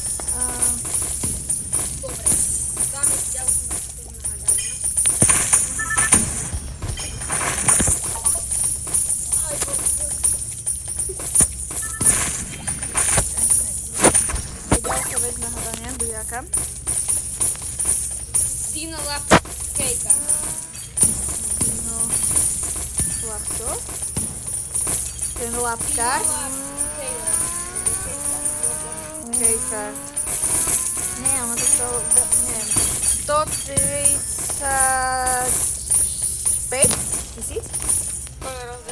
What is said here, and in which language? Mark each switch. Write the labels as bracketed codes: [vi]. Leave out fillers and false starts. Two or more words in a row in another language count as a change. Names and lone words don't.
[sk] dobre. Dáme ďalšiu na hádania. Aj, na hádanie, bude aká? Dino Lab Kejka. No, lapto. Ten lapkár. Kejka. Nie, ono to stalo, neviem, 135 tisíc? Koľko je rozdiel?